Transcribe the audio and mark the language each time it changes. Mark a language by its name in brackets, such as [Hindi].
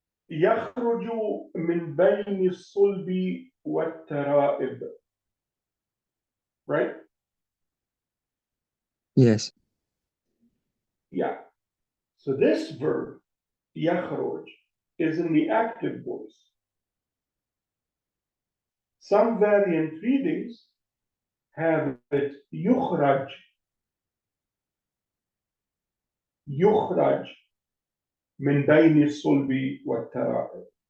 [Arabic] يخرج من بين الصلب والترائب, [English] right? Yes. Yeah. So this verb, يخرج, is in the active voice. Some variant readings have it [Arabic] يخرج, يخرج من بين الصلب والترائب.